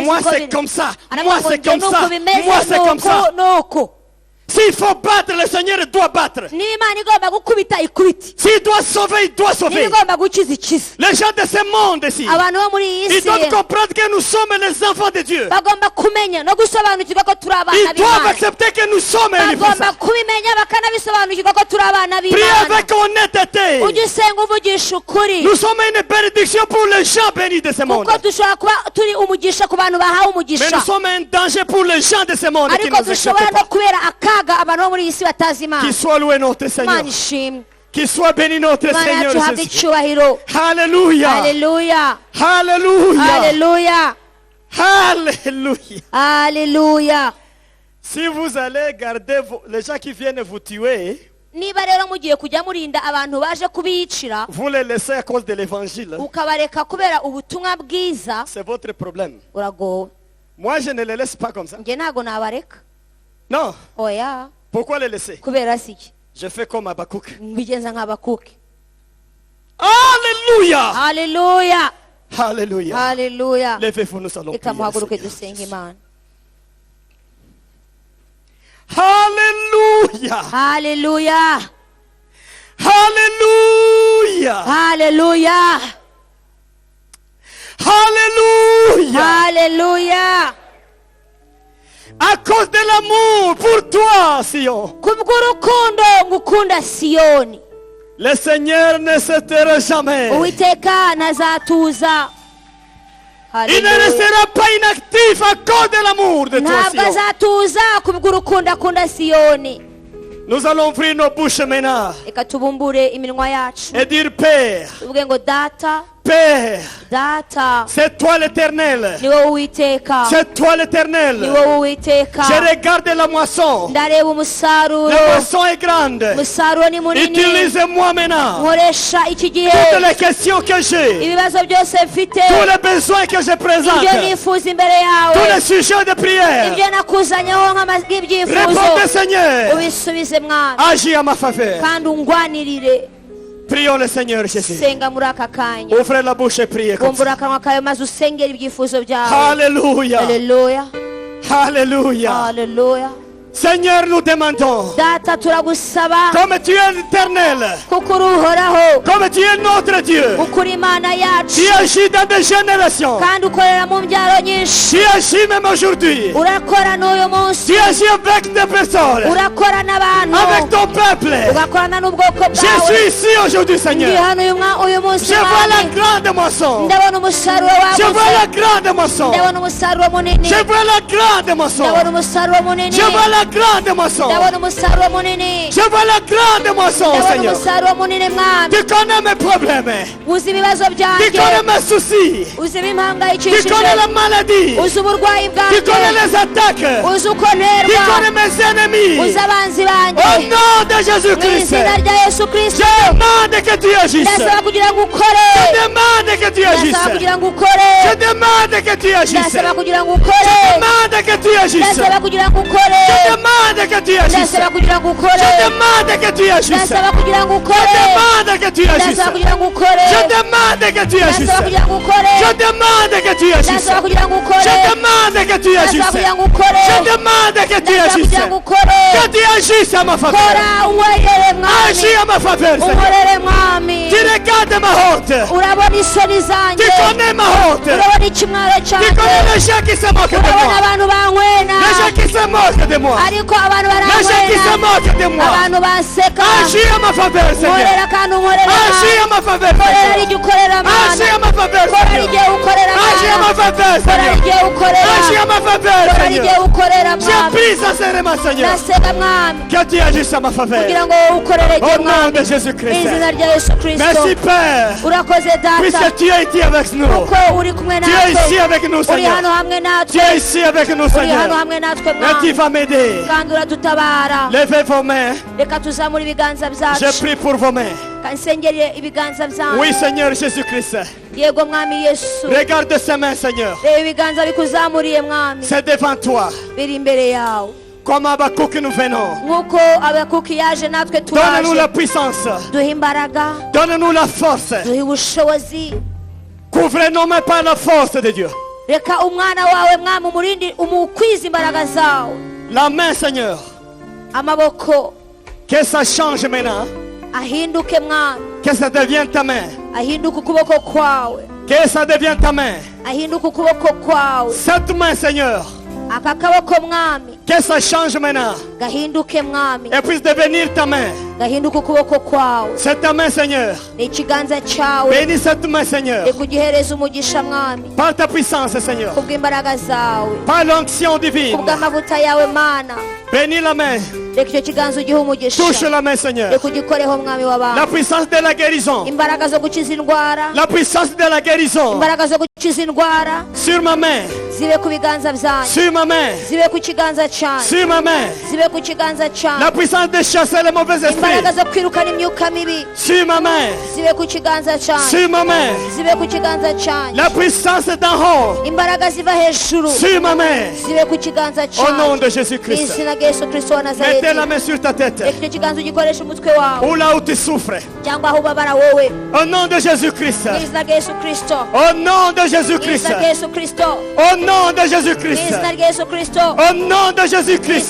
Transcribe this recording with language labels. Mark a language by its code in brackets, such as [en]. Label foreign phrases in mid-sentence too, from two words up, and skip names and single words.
[fr] Moi, [rw] uko [fr] c'est [rw] biri. [fr] comme ça. [rw] Aravuga [fr] Moi, [rw] ngo [fr] c'est [rw] njye [fr] comme [rw] nuko [fr] ça. [rw] bimeze, [fr] Moi, c'est comme ça. [rw] nuko. [fr] S'il faut battre, le Seigneur doit battre. [rw] N'Imana igomba gukubita ikubite. [fr] S'il doit sauver, il doit sauver. [rw] Niba igomba gukiza ikiza. [fr] Les gens de ce monde ici, [rw] Abantu bo muri iyi [fr] ils [rw] si [fr] doivent comprendre que nous sommes les enfants de Dieu. [rw] bagomba kumenya no gusobanukirwa ko turi abana [fr] Ils doivent [rw] b'Imana. [fr] accepter que nous sommes les [rw] Bagomba [fr] enfants. [rw] kubimenya bakanabisobanukirwa ko turi abana [fr] Priez [rw] b'Imana. [fr] avec honnêteté. [rw] Ujye usenga uvugisha ukuri. [fr] Nous sommes une bénédiction pour les gens bénis de ce monde. [rw] Kuko dushobora kuba turi umugisha ku bantu bahawe [fr] Mais [rw] umugisha. [fr] nous sommes un danger pour les gens de ce monde qui [rw] Ariko [fr] nous [rw] dushobora [fr] acceptent [rw] no [fr] pas. [rw] kubera akaga abantu bo muri iyi si batazi Imana. [fr] Qu'il soit loué notre Seigneur. [rw] Imana ishimwe. [fr] Qu'il soit béni notre [rw] Imana [fr] Seigneur [rw] yacu ihabwe [fr] Jésus. [rw] icyubahiro. [fr] Alléluia. [rw] Haleluya. [fr] Alléluia. [rw] Haleluya. [fr] Alléluia. [rw] Haleluya. [fr] Si vous allez garder les gens qui viennent vous tuer, [rw] Niba rero mugiye kujya murinda abantu baje kubiyicira [fr] vous les laissez à cause de l'évangile, [rw] ukabareka kubera ubutumwa bwiza [fr] c'est votre problème. [rw] uragowe. [fr] Moi, je ne les laisse pas comme ça. [rw] Njye ntago nabareka. [fr] Non. [rw] Oya. [fr] Pourquoi les laisser? [rw] Kubera si iki? [fr] Je fais comme Habakkuk. [rw] Mbigenza nk'abakuki. [fr] Alléluia. [rw] Haleluya. [fr] Alléluia. [rw] Haleluya. [fr] Levez-vous, nous allons [rw] Reka [fr] prier. [rw] muhaguruke [fr] le Seigneur. [rw] dusenge Imana. [fr] Alléluia. [rw] Haleluya. [fr] Alléluia. [rw] Haleluya. [fr] Alléluia. [rw] Haleluya. [fr] À cause de l'amour pour toi, Sion. [rw] Kubw'urukundo ngukunda Siyoni. [fr] Le Seigneur ne se taira jamais. [rw] Uwiteka ntazatuza. [fr] Il ne [rw] Haleluya. [fr] restera pas inactif à cause de l'amour de toi, [rw] Ntabwo [fr] Sion. [rw] azatuza kubw'urukundo akunda Siyoni. [fr] Nous allons ouvrir nos bouches maintenant [rw] Reka tubumbure iminwa yacu [fr] et dire Père, [rw] tuvuge ngo data, [fr] Père, [rw] data [fr] c'est toi l'éternel. [rw] ni wowe Uwiteka, [fr] C'est toi [rw] ni [fr] l'éternel. [rw] wowe Uwiteka. [fr] Je regarde la moisson. [rw] Ndareba umusaruro, [fr] La moisson est grande. [rw] umusaruro ni munini. [fr] Utilise-moi maintenant. [rw] Nkoresha iki gihe [fr] Toutes les questions que j'ai, [rw] ibibazo byose mfite, [fr] tous les besoins que je présente, [rw] ibyo nifuza imbere [fr] tous [rw] yawe, [fr] les sujets de prière, [rw] ibyo nakuzanyeho nk'ibyifuzo, [fr] répondez Seigneur. [rw] ubisubize Mwana [fr] Agis à ma faveur. [rw] kandi ungwanirire. [fr] Prions le Seigneur Jésus. [rw] Senga muri aka kanya, [fr] Ouvrez la bouche et priez comme ça. [rw] bumbura akanwa kawe maze usengera ibyifuzo byawe. [fr] Alléluia. [rw] Haleluya. [fr] Alléluia. [rw] Haleluya. [fr] Seigneur, nous demandons, [rw] Data turagusaba [fr] comme tu es l'éternel, [rw] kuko uri uhoraho, [fr] comme tu es notre Dieu, [rw] kuko uri Imana yacu [fr] tu agis dans des générations, [rw] kandi ukorera mu mbyaro nyinshi. [fr] tu agis même aujourd'hui, [rw] Urakora n'uyu munsi, [fr] tu agis avec des personnes, [rw] urakora n'abantu, [fr] avec ton peuple. [rw] ugakorana n'ubwoko [fr] Je [rw] bwawe. [fr] suis ici aujourd'hui, [rw] Ndi [fr] Seigneur. [rw] hano uyu munsi [fr] Je vois la [rw] Mwami. [fr] grande moisson. [rw] Ndabona umusaruro [fr] Je vois [rw] wagutse, [fr] la grande moisson. [rw] ndabona umusaruro munini, [fr] Je vois la grande moisson. [rw] ndabona umusaruro munini, [fr] Je vois la grande moisson. [rw] ndabona umusaruro munini [fr] Je vois la grande moisson, [rw] ndabona [fr] Seigneur. [rw] umusaruro munini mwami [fr] Tu connais mes problèmes. [rw] uzi ibibazo [fr] Tu [rw] byanjye [fr] connais mes soucis. [rw] uzi [fr] Tu [rw] ibimpangayikishije [fr] connais la maladie. [rw] uzi uburwayi [fr] Tu connais [rw] bwanjye [fr] les attaques. [rw] uzi uko [fr] Tu [rw] nterwa [fr] connais mes ennemis. [rw] uzi abanzi [fr] Au [rw] banjye [fr] nom de [rw] mu [fr] Jésus-Christ, [rw] izina rya yesu [fr] je [rw] kirisito [fr] demande que tu agisses. [rw] ndasaba kugira ngo ukore [fr] Je demande que tu [rw] ndasaba [fr] agisses. [rw] kugira ngo ukore [fr] Je demande que tu agisses. [rw] ndasaba [fr] Je [rw] kugira ngo ukore [fr] demande que tu agisses. [rw] ndasaba kugira ngo ukore [fr] Je demande que tu agisses. [rw] ndasaba kugira ngo ukore [fr] Je demande que tu agisses. [rw] ndasaba kugira ngo [fr] Je [rw] ukore [fr] demande que tu agisses. [rw] ndasaba kugira ngo ukore [fr] Je demande que tu agisses. [rw] ndasaba kugira ngo ukore [fr] Je demande que tu agisses. [rw] ndasaba kugira ngo ukore [fr] Je demande que tu [rw] ndasaba [fr] agisses. [rw] kugira ngo ukore [fr] Je demande que tu [rw] ndasaba [fr] agisses. [rw] kugira ngo ukore [fr] Que tu agisses à ma faveur. [rw] kora unkorere mwami [fr] Agis à ma faveur, Seigneur. [rw] unkorere mwami [fr] Tu regardes ma honte. [rw] urabona isoni zanjye [fr] Tu connais ma honte. [rw] urabona ikimwaro [fr] Tu [rw] cyanjye [fr] connais les gens qui se moquent de [rw] urabona [fr] moi. [rw] abantu bankwena [fr] Les gens qui se moquent de moi. [rw] ariko abantu [fr] Les gens qui se [rw] barankwena [fr] moquent de moi. [rw] abantu banseka [fr] Agis à ma faveur, Seigneur. [rw] nkorera kandi unkorera [fr] Agis à ma faveur, [rw] korera [fr] Seigneur. [rw] rijya ukorera [fr] Agis [rw] mana [fr] à ma faveur, [rw] kora [fr] Seigneur. [rw] rigiye ukorera [fr] Agis à [rw] mana [fr] ma faveur, [rw] kora [fr] Seigneur. [rw] rigiye ukorera [fr] Agis à ma faveur, [rw] kora rigiye [fr] Seigneur. [rw] ukorera [fr] Je [rw] mwami [fr] prie sincèrement, Seigneur, [rw] ndasega mwami [fr] que tu agisses à ma faveur. [rw] kugira ngo ukorere [fr] Au [rw] rye [fr] nom [rw] mwami [fr] de [rw] mu [fr] Jésus-Christ. [rw] izina rya yesu kirisito [fr] Merci, Père, [rw] urakoze data [fr] puisque tu es ici avec nous. [rw] kuko uri kumwe [fr] Tu es ici [rw] natwe [fr] avec nous, [rw] uri [fr] Seigneur. [rw] hano hamwe [fr] Tu [rw] natwe [fr] es ici avec nous, [rw] uri hano [fr] Seigneur. [rw] hamwe natwe [fr] Et tu [rw] mwami [fr] vas m'aider. [rw] kandi uradutabara [fr] Levez vos mains. [rw] reka tuzamure ibiganza [fr] Je [rw] byacu [fr] prie pour vos mains. [rw] kansengere ibiganza byanyu [fr] Oui, Seigneur Jésus-Christ. [rw] yego mwami yesu [fr] Regarde ces mains, Seigneur. [rw] reba ibiganza bikuzamuriye mwami [fr] C'est devant toi. [rw] biri imbere yawe [fr] Comme Abakouk, nous venons. [rw] nk'uko abakuki yaje natwe [fr] Donne-nous la [rw] turaje [fr] puissance. [rw] duhe imbaraga [fr] Donne-nous la force. [rw] duhe ubushobozi [fr] Couvrez nos mains par la force de Dieu. [rw] reka umwana wawe mwami umurindi umukwiza imbaraga zawe [fr] La main, Seigneur. [rw] amaboko [fr] Que ça change maintenant. [rw] ahinduke mwami [fr] Que ça devienne ta main. [rw] ahinduke ukuboko kwawe [fr] Que ça devienne ta main. [rw] ahinduke ukuboko kwawe [fr] Cette main, Seigneur. [rw] aka kaboko mwami [fr] Que ça change maintenant. [rw] gahinduke mwami [fr] Et puisse devenir ta main. [rw] gahinduke ukuboko kwawe [fr] C'est ta main, Seigneur. [rw] ni ikiganza cyawe [fr] Bénis cette main, Seigneur. [rw] reka ugihereze umugisha mwami [fr] Par ta puissance, Seigneur. [rw] kubw'imbaraga zawe [fr] Par l'onction divine. [rw] kubw'amavuta yawe mana [fr] Bénis la main. [rw] reka icyo kiganza ugihe umugisha [fr] Touche la main, Seigneur. [rw] reka ugikoreho mwami [fr] La [rw] w'abantu [fr] puissance de la guérison. [rw] imbaraga zo gukiza indwara [fr] La puissance de la guérison. [rw] imbaraga zo gukiza indwara [fr] Sur ma main. [rw] zibe ku biganza byanyu [fr] Sur ma main. [rw] zibe ku kiganza cyanyu [fr] Sur ma main. [rw] zibe ku kiganza [fr] La [rw] cyanyu [fr] puissance de chasser les mauvais [rw] imbaraga [fr] esprits. [rw] zo kwirukana imyuka mibi [fr] Sur ma main. [rw] zibe ku kiganza cyanyu [fr] Sur ma main. [rw] zibe ku kiganza cyanyu [fr] La puissance d'en haut. [rw] imbaraga ziva hejuru [fr] Sur ma main. [rw] zibe ku kiganza [fr] Au nom [rw] cyanyu [fr] de [rw] mu [fr] Jésus-Christ. [rw] izina rya yesu kirisito wa [fr] Mettez [rw] nazareti [fr] la main sur ta tête. [rw] reka icyo kiganza ugikoresha umutwe wawe [fr] Ou là où tu souffres. [rw] cyangwa aho ubabara wowe [fr] Au nom de Jésus-Christ. [rw] mu izina rya yesu kirisito [fr] Au nom de [rw] mu [fr] Jésus-Christ. [rw] izina rya yesu kirisito [fr] Au nom de [rw] mu [fr] Jésus-Christ. [rw] izina rya yesu kirisito [fr] Au nom de [rw] mu [fr] Jésus-Christ.